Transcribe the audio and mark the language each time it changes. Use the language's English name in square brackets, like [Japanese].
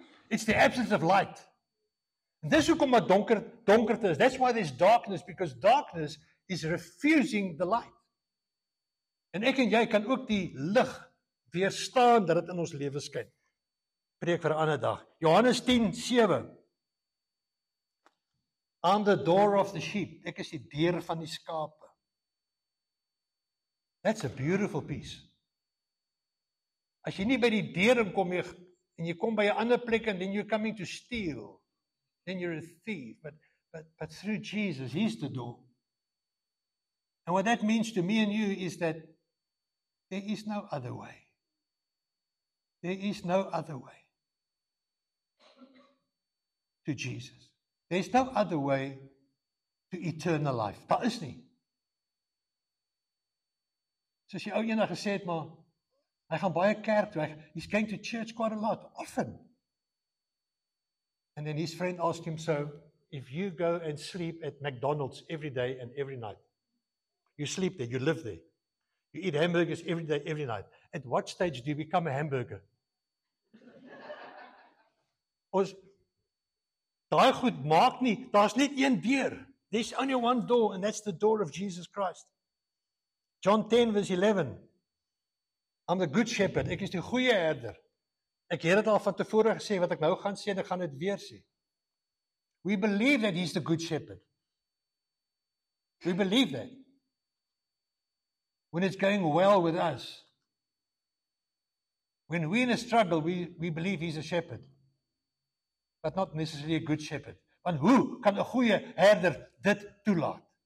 [English] It's the absence of light. [Afrikaans] En dis hoekom wat donkerte is. [English] That's why there's darkness, because darkness is refusing the light. [Afrikaans] En ek en jy kan ook die lig weerstaan dat dit in ons lewe skyn. Preek vir 'n ander dag. Johannes 10:7. [English] I'm the door of the sheep. [Afrikaans] Ek is die deur van die skape. [English] That's a beautiful piece. [Afrikaans] As jy nie by die deur inkom en jy kom by 'n ander plek [English] and then you're coming to steal, then you're a thief. But through Jesus, he's the door. And what that means to me and you is that there is no other way. There is no other way to Jesus. There's no other way to eternal life. [Afrikaans] Daar is nie. Soos die ou eendag gesê het, maar hy gaan baie kerk toe. [English] He's going to church quite a lot, often. And then his friend asked him, so, if you go and sleep at McDonald's every day and every night, you sleep there, you live there, you eat hamburgers every day, every night, at what stage do you become a hamburger? [Afrikaans] Ons, daai goed maak nie, daar's net een deur. [English] There's only one door, and that's the door of Jesus Christ. John 10 verse 11. I'm the good shepherd. [Afrikaans] Ek is die goeie herder. Ek het dit al van tevore gesê, wat ek nou gaan sê, en ek gaan dit weer sê. [English] We believe that he's the good shepherd. We believe that. When it's going well with us. When we're in a struggle, we believe he's a shepherd. But not necessarily a good shepherd. [Afrikaans] Want hoe kan 'n goeie herder dit toelaat?